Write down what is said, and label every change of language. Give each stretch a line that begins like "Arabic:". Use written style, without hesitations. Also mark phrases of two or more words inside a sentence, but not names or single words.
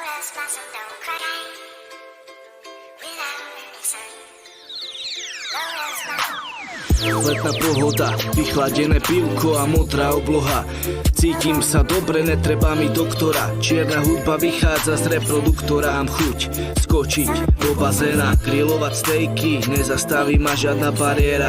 English: blossom don't cry without any sun. Lotus blossom.
Slovak: Letná pohoda, vychladené pivko a modrá obloha. Cítim sa dobre, netreba mi doktora. Čierna hudba vychádza z reproduktora. Mám chuť skočiť do bazéna, grilovať stejky, nezastaví ma žiadna bariéra.